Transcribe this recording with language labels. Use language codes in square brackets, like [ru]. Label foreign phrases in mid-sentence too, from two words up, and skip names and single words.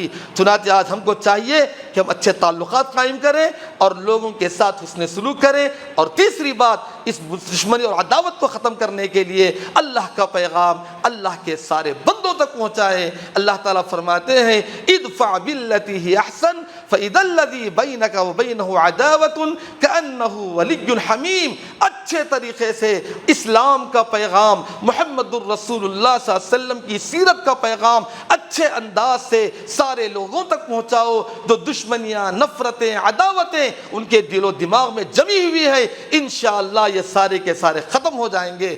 [ur] چنانچہ آج ہم کو چاہیے کہ ہم اچھے تعلقات قائم کریں اور لوگوں کے ساتھ حسن سلوک کریں۔ اور تیسری بات، اس دشمنی اور عداوت کو ختم کرنے کے لیے اللہ کا پیغام اللہ کے سارے بندوں تک پہنچائے۔ اللہ تعالیٰ فرماتے ہیں [ar] ادفع باللتی ہی احسن فاذا الذی بینک وبینہ عداوۃ کأنہ ولی حمیم۔ [ur] اچھے طریقے سے اسلام کا پیغام، محمد الرسول اللہ صلی اللہ علیہ وسلم کی سیرت کا پیغام اچھے انداز سے سارے لوگوں تک پہنچاؤ۔ جو دشمنیاں، نفرتیں، عداوتیں ان کے دل و دماغ میں جمی ہوئی ہے، [ar] انشاءاللہ [ur] یہ سارے کے سارے ختم ہو جائیں گے۔